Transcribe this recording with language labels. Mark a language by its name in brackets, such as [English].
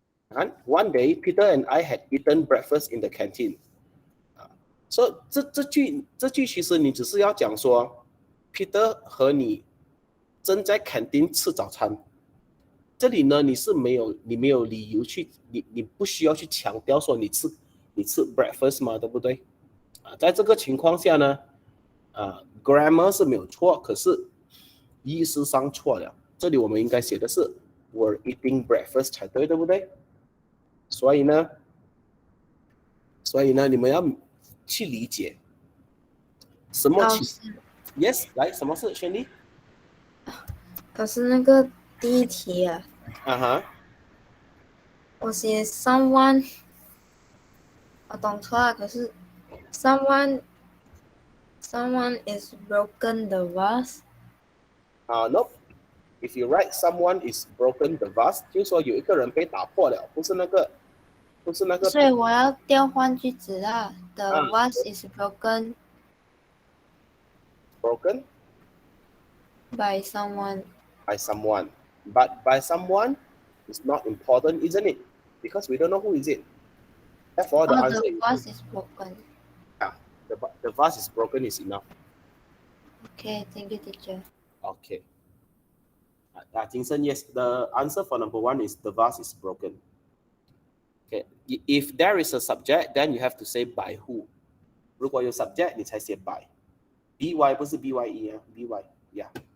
[English] And one day, Peter and I had eaten breakfast in the canteen. [Chinese] So 这句其实你只是要讲说 ，Peter 和你正在 canteen 吃早餐。这里呢，你没有理由去，你不需要去强调说你吃 breakfast 嘛，对不对？在这个情况下呢，grammar 是没有错，可是意思上错了。这里我们应该写的是 [English] were eating breakfast [Chinese] 才对，对不对？所以呢，你们要去理解什么老师，？Yes， 来，什么是轩丽？老师那个第一题啊，我写 someone， 我懂错了，可是 someone [English] is broken the vase。 Nope. If you write someone is broken the vase， [Chinese] 就是说有一个人被打破了，不是那个。所以我要调换句子啦。 [English] The vase is broken by someone. By someone, but by someone is not important, isn't it? Because we don't know who is it. Therefore, the answer the vase is broken. Yeah, the vase is broken is enough. Okay, thank you, teacher. Okay. Jinsen, yes, the answer for number 1 is the vase is broken. Okay, if there is a subject, then you have to say by who. [Chinese] 如果有 subject， 你才写 by。 by 不是 bye 啊 ，by yeah。